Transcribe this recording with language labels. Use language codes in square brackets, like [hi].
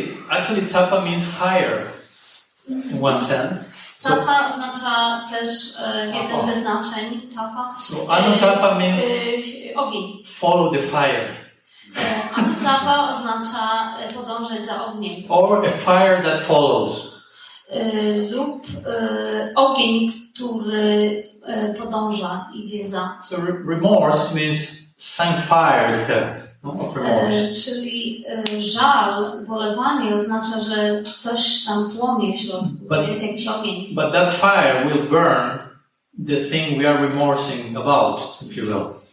[en] Actually, tapa means fire in one sense. So, [pl] tapa oznacza też jednym ze znaczeń. [sa] Tapa. [en] So anutapa means [pl] ogień. [en] Follow the fire. [pl] Anutapa oznacza podążać za ogniem. [en] Or a fire that follows. [pl] Lub ogień, który podąża, idzie za. [en] So remorse means some fire is there. Of remorse. [pl] Czyli żal, ubolewanie oznacza, że coś tam płonie w środku, jest jakiś ogień. [en] But that fire will burn the thing we are remorsing about, if you will.